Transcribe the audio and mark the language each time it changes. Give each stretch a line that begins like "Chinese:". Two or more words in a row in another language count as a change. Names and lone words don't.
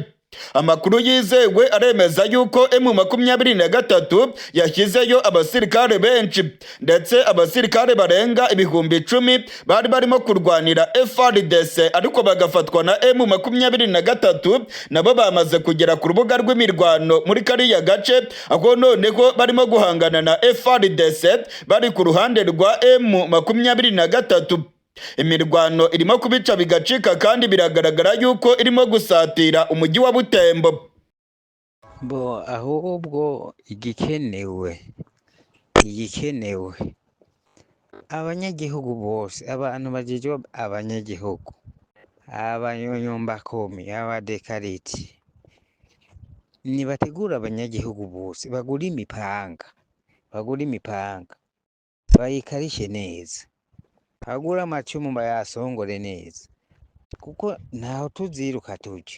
Kinyarwanda: Amakuru yizewe aremeza yuko M23 yashyizeyo abasirikare benshi, ndetse abasirikare barenga 10,000 bari barimo kurwanira FARDC, ariko bagafatwa na M23 nabo bamaze kugera ku rubuga rw'imirwano muri kariya gace, aho noneho barimo guhangana na FARDC bari ku ruhande rwa M23. Imirwano irimo kubica bigacika kandi biragaragara yuko irimo gusatira umujyi wa Butembo. Ahubwo igikenewe abanyagihugu bose, abantu bagejwe abanyagihugu, abanyonyombakomi, abadekariti, nibategura abanyagihugu bose bagura imipanga bayikarishe neza, bagura amacumu bayasongore neza, kuko ntaho tuziruka tujya.